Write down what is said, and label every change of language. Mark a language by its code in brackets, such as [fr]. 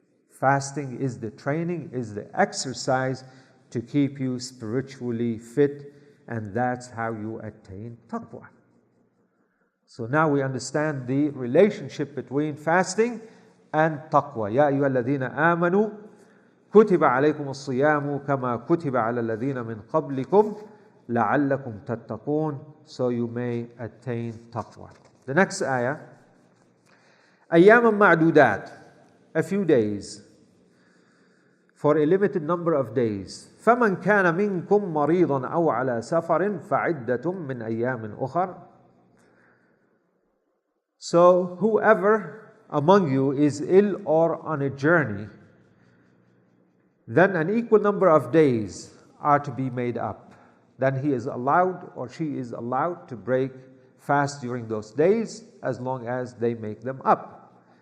[en] Fasting is the training, is the exercise to keep you spiritually fit, and that's how you attain taqwa. So now we understand the relationship between fasting and taqwa. [ar] يا أيها الذين آمنوا كتب عليكم الصيام كما كتب على الذين من قبلكم لعلكم تتقون, [en] so you may attain taqwa. The next ayah, [ar] أياما معدودات, [en] a few days, for a limited number of days. [ar] فمن كان منكم مريضا أو على سفر فعدة من أيام أخر. [en] So whoever among you is ill or on a journey, then an equal number of days are to be made up. Then he is allowed or she is allowed to break fast during those days as long as they make them up.